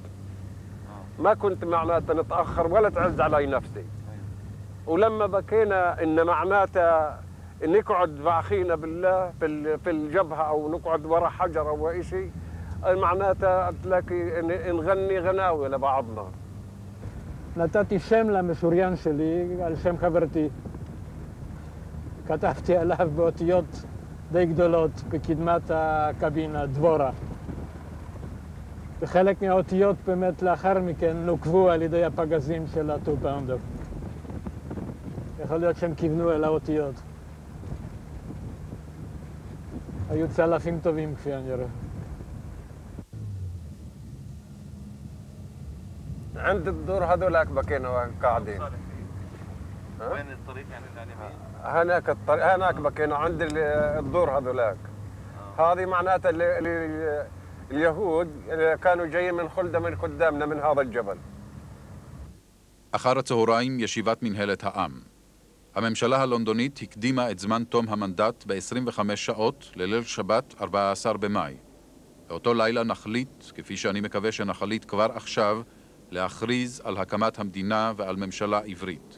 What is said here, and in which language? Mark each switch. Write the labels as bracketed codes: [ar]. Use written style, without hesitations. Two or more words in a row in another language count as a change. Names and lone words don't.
[ar] ما كنت معناتها نتأخر ولا تعز علي نفسي. ولما بكينا إن معناتها نقعد مع أخينا بالله في الجبهة أو نقعد وراء حجر أو شيء، معناتها تلاقي نغني غناوي لبعضنا. [he] נתתי שם למשוריין שלי על שם חברתי. כתבתי עליו באותיות די גדולות בקדמת הקבינה, דבורה. וחלק מהאותיות באמת לאחר מכן נוקבו על ידי הפגזים של הטו-פאונדר. יכול להיות שהם כיוונו אל האותיות. היו צלפים טובים כפי אני רואה. [ar] عند الدور هذولاك بكينا قاعدين. وين الطريق يعني اليمين؟ هناك الطريق هناك بكينا عند الدور هذولاك. هذه معناتها اليهود كانوا جايين من خلدة من قدامنا من هذا الجبل. [he] אחר הצהריים ישיבת מנהלת העם. הממשלה הלונדונית הקדימה את זמן תום המנדט ב-25 שעות לליל שבת 14 במאי. באותו לילה נחליט, כפי שאני מקווה שנחליט כבר עכשיו, להכריז על הקמת המדינה ועל ממשלה עברית.